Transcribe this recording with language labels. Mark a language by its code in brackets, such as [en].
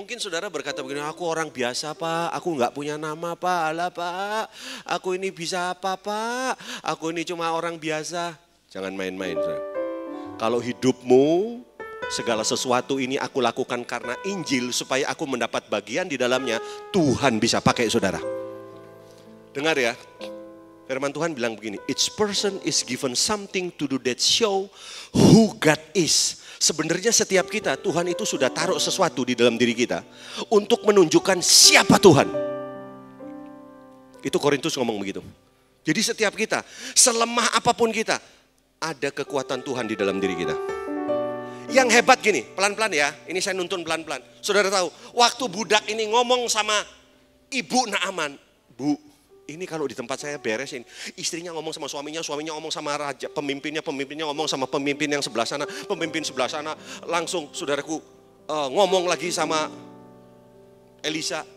[id] Mungkin saudara berkata begini, aku orang biasa Pak, aku nggak punya nama Pak, alah Pak, aku ini bisa apa Pak, aku ini cuma orang biasa. Jangan main-main saudara. Kalau hidupmu segala sesuatu ini aku lakukan karena Injil supaya aku mendapat bagian di dalamnya, Tuhan bisa pakai saudara. Dengar ya, firman Tuhan bilang begini, [en] each person is given something to do that show who God is. [id] Sebenarnya setiap kita, Tuhan itu sudah taruh sesuatu di dalam diri kita untuk menunjukkan siapa Tuhan. Itu Korintus ngomong begitu. Jadi setiap kita, selemah apapun kita, ada kekuatan Tuhan di dalam diri kita. Yang hebat gini, pelan-pelan ya, ini saya nuntun pelan-pelan. Saudara tahu, waktu budak ini ngomong sama ibu Naaman, Bu, ini kalau di tempat saya beresin, istrinya ngomong sama suaminya ngomong sama raja, pemimpinnya ngomong sama pemimpin yang sebelah sana, pemimpin sebelah sana, langsung saudaraku ngomong lagi sama Elisa,